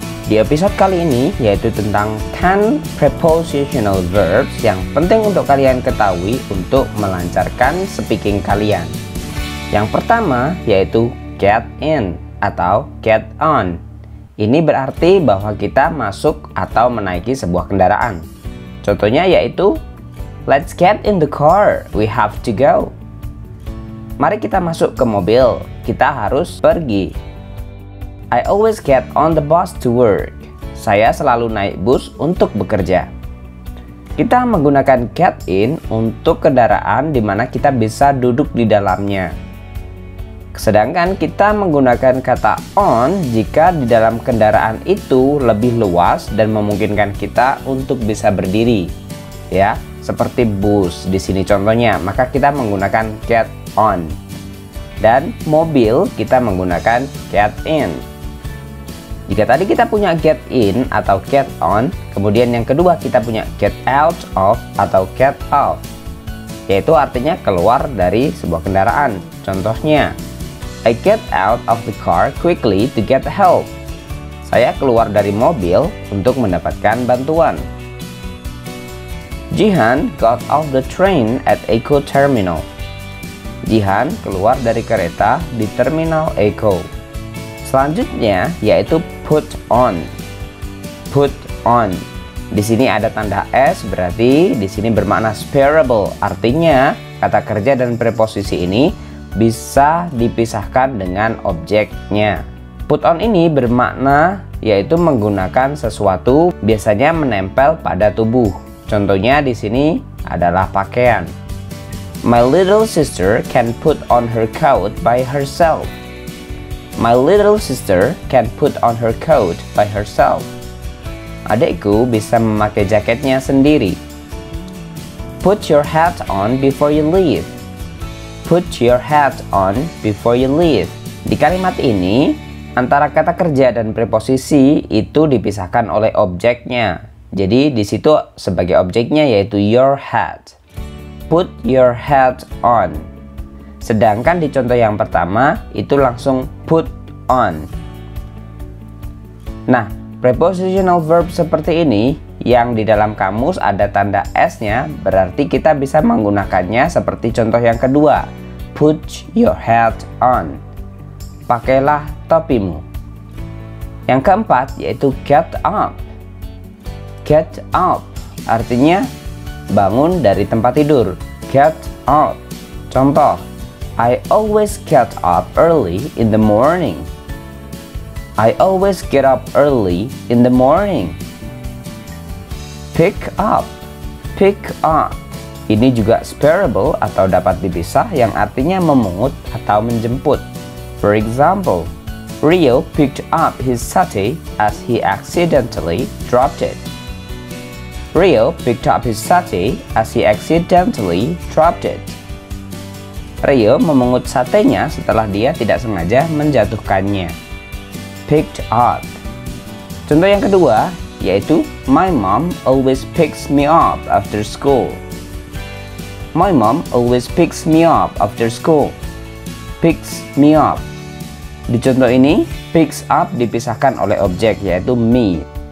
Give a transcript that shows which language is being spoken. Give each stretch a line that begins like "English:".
Indonesian: Di episode kali ini yaitu tentang 10 prepositional verbs yang penting untuk kalian ketahui untuk melancarkan speaking kalian. Yang pertama yaitu get in atau get on. Ini berarti bahwa kita masuk atau menaiki sebuah kendaraan. Contohnya yaitu
English: let's get in the car, we have to go.
Indonesian: Mari kita masuk ke mobil, kita harus pergi.
English: I always get on the bus to work.
Indonesian: Saya selalu naik bus untuk bekerja. Kita menggunakan get in untuk kendaraan di mana kita bisa duduk di dalamnya. Sedangkan kita menggunakan kata on jika di dalam kendaraan itu lebih luas dan memungkinkan kita untuk bisa berdiri. Ya, seperti bus di sini contohnya, maka kita menggunakan get on. Dan mobil kita menggunakan get in. Jika tadi kita punya get in atau get on, kemudian yang kedua kita punya get out of atau get off, yaitu artinya keluar dari sebuah kendaraan.
English: Contohnya, I get out of the car quickly to get help.
Indonesian: Saya keluar dari mobil untuk mendapatkan bantuan.
English: Jihan got off the train at Eco Terminal.
Indonesian: Jihan keluar dari kereta di Terminal Eco. Selanjutnya yaitu put on. Put on. Di sini ada tanda S, berarti di sini bermakna separable. Artinya kata kerja dan preposisi ini bisa dipisahkan dengan objeknya. Put on ini bermakna yaitu menggunakan sesuatu biasanya menempel pada tubuh. Contohnya di sini adalah pakaian.
English: My little sister can put on her coat by herself. My little sister can put on her coat by herself.
Indonesian: Adikku bisa memakai jaketnya sendiri.
English: Put your hat on before you leave. Put your hat on before you leave.
Indonesian: Di kalimat ini, antara kata kerja dan preposisi itu dipisahkan oleh objeknya. Jadi di situ sebagai objeknya yaitu your hat.
English: Put your hat on.
Indonesian: Sedangkan di contoh yang pertama itu langsung put on. Nah, prepositional verb seperti ini yang di dalam kamus ada tanda S-nya, berarti kita bisa menggunakannya seperti contoh yang kedua.
English: Put your hat on.
Indonesian: Pakailah topimu. Yang keempat yaitu get up. Get up artinya bangun dari tempat tidur.
English: Get up. Contoh, I always get up early in the morning. I always get up early in the morning. Pick up. Pick up.
Indonesian: Ini juga separable atau dapat dipisah yang artinya memungut atau menjemput.
English: For example, Rio picked up his satay as he accidentally dropped it. Rio picked up his satay as he accidentally dropped it.
Indonesian: Rio memungut satenya setelah dia tidak sengaja menjatuhkannya.
English: Picked up.
Indonesian: Contoh yang kedua yaitu
English: my mom always picks me up after school. My mom always picks me up after school. Picks me up.
Indonesian: Di contoh ini, picks up dipisahkan oleh objek yaitu me.